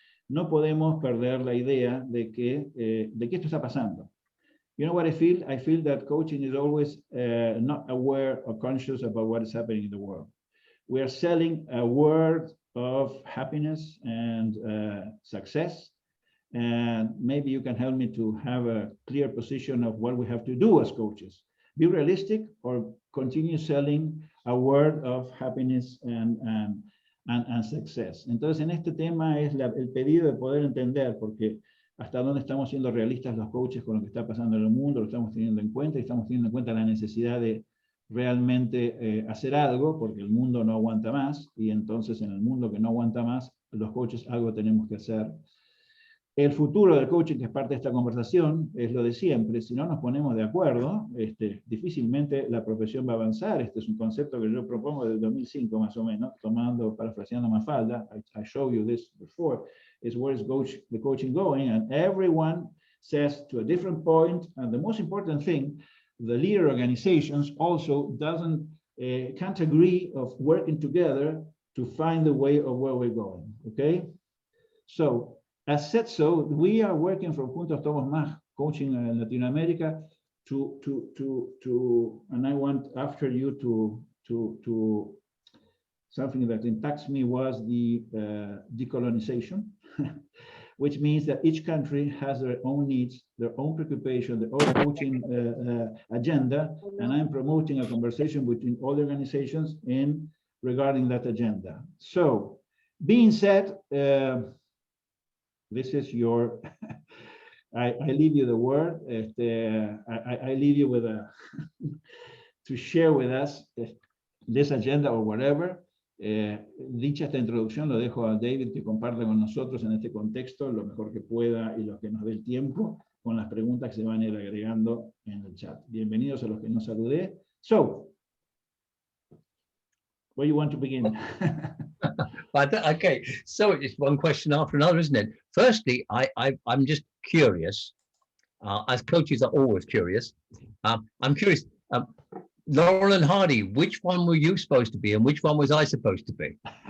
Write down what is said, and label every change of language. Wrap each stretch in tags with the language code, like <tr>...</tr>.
<es>No podemos perder la idea de que esto está pasando.</es> <en>You know what I feel? I feel that coaching is always not aware or conscious about what is happening in the world. We are selling a word of happiness and success, and maybe you can help me to have a clear position of what we have to do as coaches. Be realistic or continue selling a word of happiness and success.</en> <es>Entonces, en este tema es el pedido de poder entender, porque hasta dónde estamos siendo realistas los coaches con lo que está pasando en el mundo, lo estamos teniendo en cuenta, y estamos teniendo en cuenta la necesidad de realmente hacer algo, porque el mundo no aguanta más, y entonces en el mundo que no aguanta más, los coaches algo tenemos que hacer. El futuro del coaching, que es parte de esta conversación, es lo de siempre. Si no nos ponemos de acuerdo, difícilmente la profesión va a avanzar. Este es un concepto que yo propongo desde el 2005 más o menos, parafraseando Mafalda.</es> <en>I showed you this before. Is where is the coaching going? And everyone says to a different point. And the most important thing, the leader organizations also can't agree of working together to find the way of where we're going. Okay? So, as said, so we are working from Juntos Somos Más coaching in Latin America and I want after you to something that impacts me was the decolonization, which means that each country has their own needs, their own preoccupation, their own coaching agenda, and I'm promoting a conversation between all organizations regarding that agenda. So, being said, this is your, I leave you the word, I leave you with to share with us this agenda or whatever.</en> <es>Dicha esta introducción, lo dejo a David que comparte con nosotros en este contexto lo mejor que pueda y lo que nos dé el tiempo, con las preguntas que se van a ir agregando en el chat. Bienvenidos a los que nos saludé.</es> <en>So, where you want to begin? Okay, so it's one question after another, isn't it? Firstly, I'm just curious, as coaches are always curious. I'm curious, Laurel and Hardy, which one were you supposed to be and which one was I supposed to be?</en>